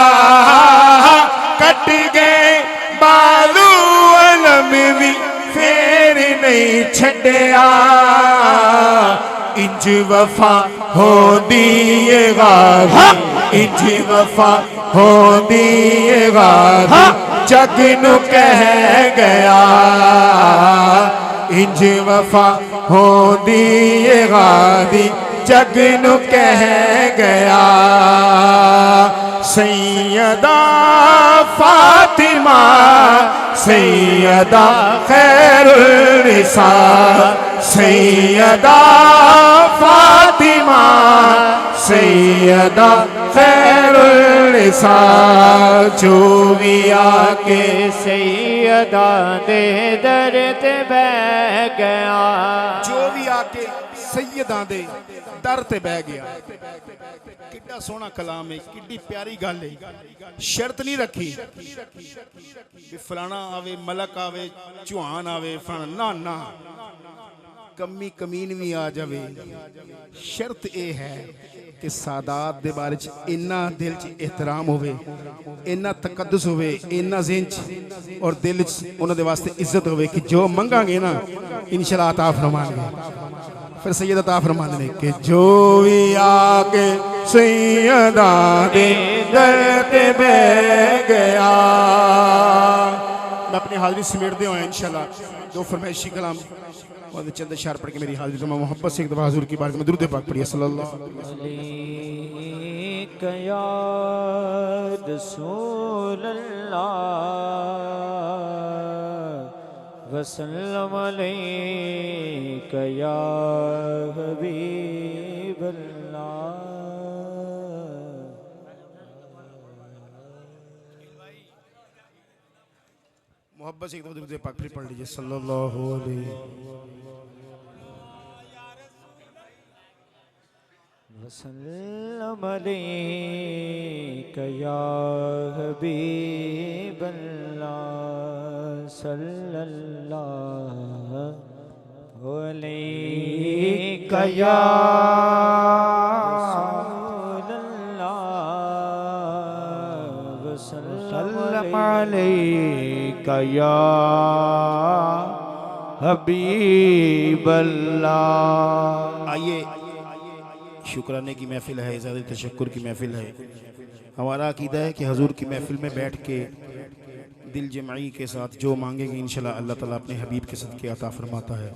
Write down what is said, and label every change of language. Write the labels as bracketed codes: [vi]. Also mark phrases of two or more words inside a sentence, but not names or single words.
[pa] کٹ گئے بازو علم وی پھیر نہیں چھڈیا، انج وفا ہو دئیے غازی، انج وفا ہو دئیے غازی جگ نوں کہہ گیا، انج وفا ہو دئیے غازی جگ نوں کہہ گیا. سیدہ فاطمہ سیدہ خیر النساء, سیدہ فاطمہ سیدہ خیر النساء, جو وی آ کے سیدہ دے در تے بہہ گیا, جو وی آ کے سیدہ دے در تے بہہ گیا. کناں سوہنا کلام اے، کنی پیاری گل اے. شرط نہیں رکھی وی فلانا آوے، ملک آوے، چوہان آوے، فلانا نہ نہ، کمی کمین وی آ جاوے. شرط ایہہ اے کہ سادات دے بارے چ اینا دل چ احترام ہووے، اینا تقدس ہووے، اینا ذہن چ اور دل چ اوہناں دے واسطے عزت ہووے کہ [ur] جو منگاں گے نا ان شاء اللہ عطا فرمائیں گے. پھر سید عطا فرماتے ہیں کہ [pa] جو وی آ کے سیدہ دے در تے بہہ گیا. [ur] میں اپنی حاضری سمیٹتے ہوئے ان شاء اللہ دو فرمائشی کلام اور چند اشعار پڑھ کے میری حاضری کو محبت سے ایک دفعہ حضور کی بارگاہ میں درود پاک پڑھیے [ar] صلى الله عليه يا رسول الله وسلم عليك يا حبيب الله. [ur] محبت سے ایک دفعہ درود پاک پڑھ لیجیے [ar] صلى الله عليه وسلم عليك يا حبيب الله صلى الله عليك يا رسول الله وسلم عليك يا حبيب الله. [ur] آئیے شکرانے کی محفل ہے، اظہار تشکر کی محفل ہے. ہمارا عقیدہ ہے کہ حضور کی محفل میں بیٹھ کے دل جمعی کے ساتھ جو مانگیں گے ان شاء اللہ اللہ تعالیٰ اپنے حبیب کے صدقے عطا فرماتا ہے.